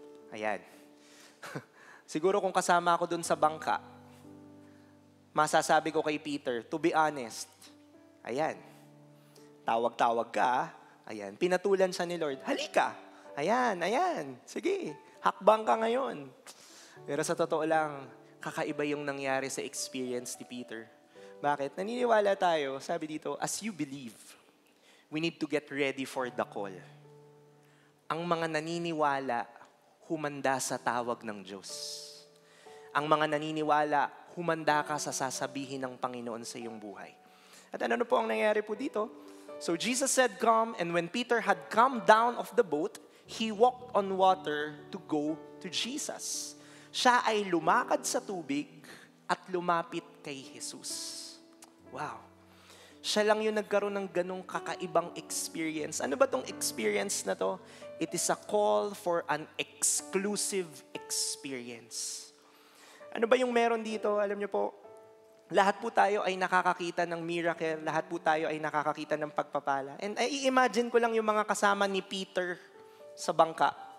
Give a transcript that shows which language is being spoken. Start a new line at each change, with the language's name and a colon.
Filipino: Ayan. Siguro kung kasama ako dun sa bangka, masasabi ko kay Peter, to be honest, ayan, tawag-tawag ka, ayan, pinatulan siya ni Lord, halika, ayan, sige, hakbang ka ngayon. Pero sa totoo lang, kakaiba yung nangyari sa experience ni Peter. Bakit?
English: Naniniwala tayo, sabi dito, as you believe, we need to get ready for the call.
Filipino: Ang mga naniniwala, humanda sa tawag ng Diyos. Ang mga naniniwala, humanda ka sa sasabihin ng Panginoon sa iyong buhay. At ano po ang nangyari po dito?
English: So Jesus said, come, and when Peter had come down of the boat, he walked on water to go to Jesus.
Filipino: Siya ay lumakad sa tubig at lumapit kay Jesus. Wow. Siya lang yung nagkaroon ng ganong kakaibang experience. Ano ba tong experience na to?
English: It is a call for an exclusive experience.
Filipino: Ano ba yung meron dito? Alam niyo po, lahat po tayo ay nakakakita ng miracle. Lahat po tayo ay nakakakita ng pagpapala. And i-imagine ko lang yung mga kasama ni Peter sa bangka.